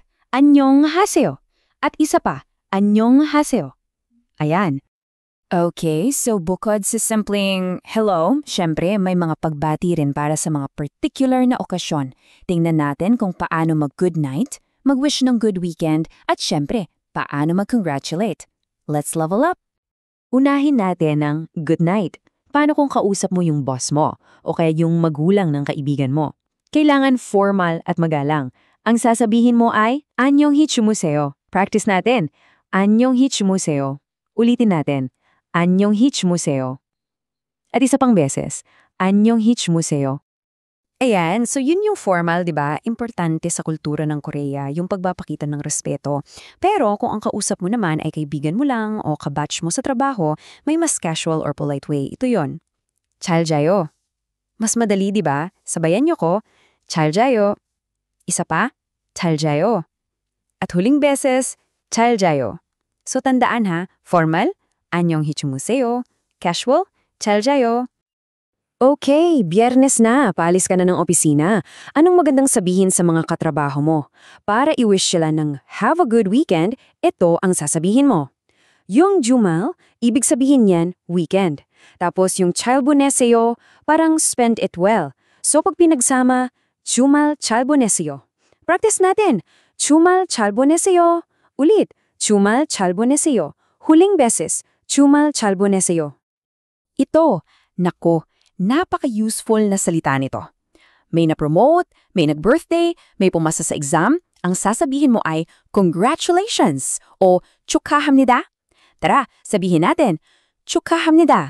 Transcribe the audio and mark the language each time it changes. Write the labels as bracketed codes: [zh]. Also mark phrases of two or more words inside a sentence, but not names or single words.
[tl] 안녕하세요. At isa pa. 안녕하세요. Ayan. Okay, so bukod sa simpleng hello, syempre may mga pagbati rin para sa mga particular na okasyon. Tingnan natin kung paano mag- [en] good night, [tl] mag-wish ng [en] good weekend, [tl] at syempre, paano mag-congratulate. [en] Let's level up! [tl] Unahin natin ang [en] good night. [tl] Paano kung kausap mo yung boss mo o kaya yung magulang ng kaibigan mo? Kailangan formal at magalang. Ang sasabihin mo ay, [ko] 안녕히 주무세요. [tl] Practice natin. [ko] 안녕히 주무세요. [tl] Ulitin natin. [ko] 안녕히 주무세요. [tl] At isa pang beses. [ko] 안녕히 주무세요. [tl] Ayan, so yun yung formal, di ba? Importante sa kultura ng Korea, yung pagpapakita ng respeto. Pero kung ang kausap mo naman ay kaibigan mo lang o kabatch mo sa trabaho, may mas [en] casual or polite way. [tl] Ito yon. [ko] 잘 자요. [tl] Mas madali, di ba? Sabayan nyo ko. [ko] 잘 자요. [tl] Isa pa. [ko] 잘 자요. [tl] At huling beses, [ko] 잘 자요. [tl] So tandaan ha, [ko] formal, 안녕히 주무세요. Casual, 잘 자요. [tl] Okay, biyernes na, paalis ka na ng opisina. Anong magandang sabihin sa mga katrabaho mo? Para i-wish sila ng [en] have a good weekend, [tl] ito ang sasabihin mo. Yung jumal, ibig sabihin niyan, weekend. Tapos yung [ko] 잘 보내세요, [tl] parang [en] spend it well. [tl] So pag pinagsama, [ko] jumal 잘 보내세요. [tl] Practice natin. [ko] 주말 잘 보내세요. Ulit. 주말 잘 보내세요. [tl] Huling beses. [ko] 주말 잘 보내세요. [tl] Ito, nako, napaka-useful na salita nito. May na-promote, may nag-birthday, may pumasa sa exam, ang sasabihin mo ay congratulations o 축하합니다. Tara, sabihin natin, 축하합니다.